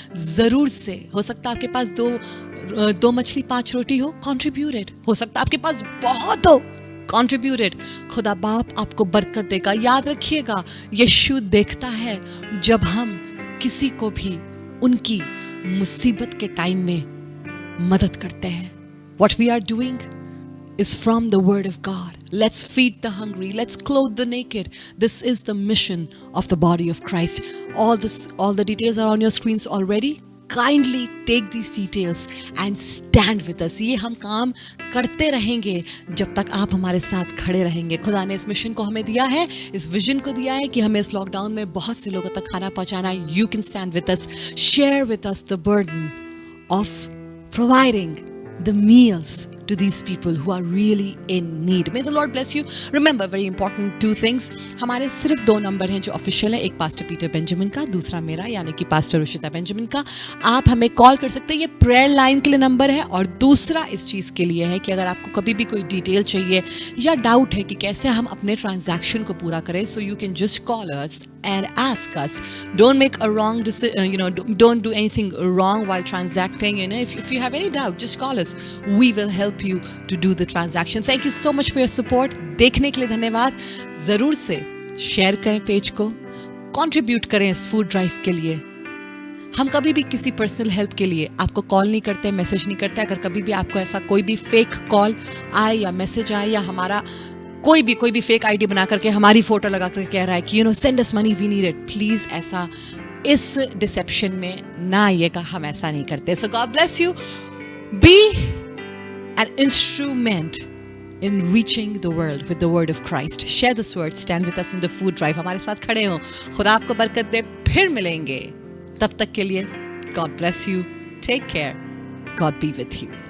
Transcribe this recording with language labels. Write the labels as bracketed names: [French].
[Hindi] जरूर से, हो सकता है आपके पास दो मछली 5 रोटी हो, कंट्रीब्यूटेड. हो सकता है आपके पास बहुत हो, कंट्रीब्यूटेड. खुदा बाप आपको बरकत देगा. याद रखिएगा, यीशु देखता है जब हम किसी को भी उनकी मुसीबत के टाइम में मदद करते हैं. [English] What we are doing is from the word of God. Let's feed the hungry, let's clothe the naked. This is the mission of the body of Christ. All the details are on your screens already. Kindly take these details and stand with us. [Hindi] ये हम काम करते रहेंगे जब तक आप हमारे साथ खड़े रहेंगे. खुदा ने इस मिशन को हमें दिया है, इस विजन को दिया है कि हमें इस लॉकडाउन में बहुत से लोगों तक खाना पहुंचाना है. [English] You can stand with us. Share with us the burden of providing the meals to these people who are really in need. May the Lord bless you. Remember, very important 2 things. [Hindi] हमारे सिर्फ 2 number हैं जो official है. एक pastor Peter Benjamin का, दूसरा मेरा यानी कि पास्टर रुशिता बेंजामिन का. आप हमें कॉल कर सकते हैं, ये प्रेयर लाइन के लिए नंबर है. और दूसरा इस चीज़ के लिए है कि अगर आपको कभी भी कोई डिटेल चाहिए या डाउट है कि कैसे हम अपने ट्रांजैक्शन को पूरा करें, [English] So you can just call us and ask us. Don't make a wrong decision, don't do anything wrong while transacting. If you have any doubt, just call us. We will help you to do the transaction. Thank you so much for your support. [Hindi] देखने के लिए धन्यवाद. जरूर से share करें page को, contribute करें इस फूड ड्राइव के लिए. हम कभी भी किसी पर्सनल हेल्प के लिए आपको कॉल नहीं करते, मैसेज नहीं करते. अगर कभी भी आपको ऐसा कोई भी फेक कॉल आए या मैसेज आए, या हमारा कोई भी फेक आईडी बना करके हमारी फोटो लगा करके कह रहा है कि [English] send us money, we need it, [Hindi] please ऐसा इस डिसेप्शन में ना आइएगा. हम ऐसा नहीं करते. [English] So God bless you. Be an instrument in reaching the world with the word of Christ. Share this word. Stand with us in the food drive. [Hindi] हमारे साथ खड़े हो. खुदा आपको बरकत दे. फिर मिलेंगे. तब तक के लिए [English] God bless you. Take care. God be with you.